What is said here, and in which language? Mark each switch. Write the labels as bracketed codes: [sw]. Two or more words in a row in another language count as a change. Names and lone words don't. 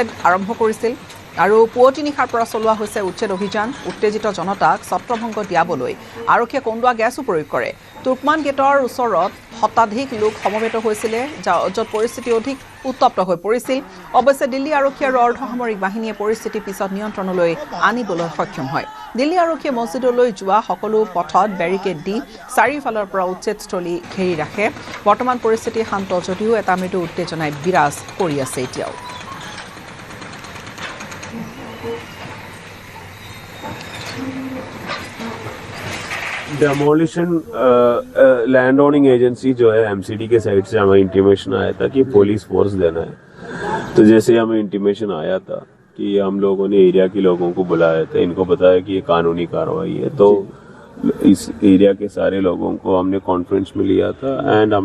[as] আৰম্ভ কৰিছিল আৰু পুৱতি নিশাৰ পৰা চলোৱা হৈছে উচ্ছেদ অভিযান উত্তেজিত জনতাক ছত্ৰভংগ দিয়াবলৈ আৰক্ষীয়ে কন্দুৱা গেছো প্ৰয়োগ কৰে তুৰ্কমান গেটৰ ওচৰত শতাধিক লোক সমবেত হৈছিলে য'ত পৰিস্থিতি অধিক উত্তপ্ত হৈ পৰিছিল অৱশ্যে দিল্লী আৰক্ষী আৰু অৰ্ধসামৰিক বাহিনীয়ে পৰিস্থিতি পিছত নিয়ন্ত্ৰণলৈ আনিবলৈ সক্ষম হয় দিল্লী আৰক্ষীয়ে মছজিদলৈ যোৱা সকলো পথত বেৰিকেড দি চাৰিওফালৰ পৰা উচ্ছেদস্থলী ঘেৰি ৰাখে বৰ্তমান পৰিস্থিতি শান্ত যদিও এটা মৃদু উত্তেজনাই বিৰাজ কৰি আছে এতিয়াও [en] demolition land owning agency [hi] जो है एमसीडी के साइड से हमें इंटीमेशन आया था कि [en] police force [hi] देना है तो जैसे हमें इंटीमेशन आया था कि हम लोगों ने एरिया के लोगों को बुलाया था इनको बताया कि ये कानूनी कार्रवाई है तो इस एरिया के सारे लोगों को हमने कॉन्फ्रेंस में लिया था एंड हमें